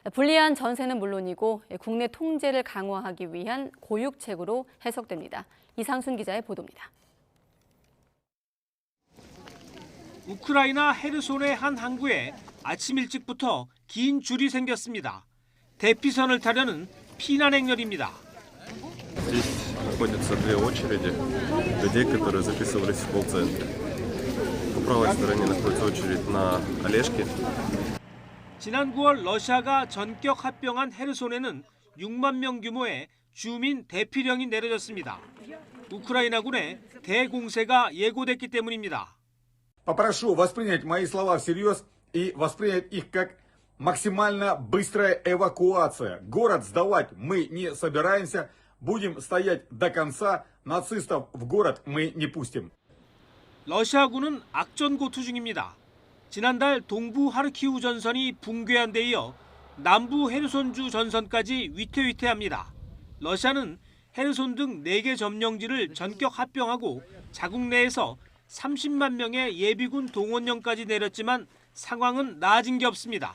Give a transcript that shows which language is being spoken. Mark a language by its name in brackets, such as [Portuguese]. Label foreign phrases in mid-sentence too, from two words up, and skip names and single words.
[Korean] 불리한 전세는 물론이고 국내 통제를 강화하기 위한 고육책으로 해석됩니다. 이상순 기자의 보도입니다. 우크라이나 헤르손의 한 항구에 아침 일찍부터 긴 줄이 생겼습니다. 대피선을 타려는 피난 행렬입니다. [Russian] Здесь находятся две очереди людей, которые записывались в колл-центре. По правой стороне находится очередь на Олежке. [Korean] 지난 9월 러시아가 전격 합병한 헤르손에는 6만 명 규모의 주민 대피령이 내려졌습니다. 우크라이나군의 대공세가 예고됐기 때문입니다. [Russian] Попрошу воспринять мои слова всерьез и воспринять их как максимально быстрая эвакуация. Город сдавать мы не собираемся. Будем стоять до конца. Нацистов в город мы не пустим. [Korean] 러시아군은 악전고투 중입니다. 지난달 동부 하르키우 전선이 붕괴한 데 이어 남부 헤르손주 전선까지 위태위태합니다. 러시아는 헤르손 등 4개 점령지를 전격 합병하고 자국 내에서 30만 명의 예비군 동원령까지 내렸지만 상황은 나아진 게 없습니다.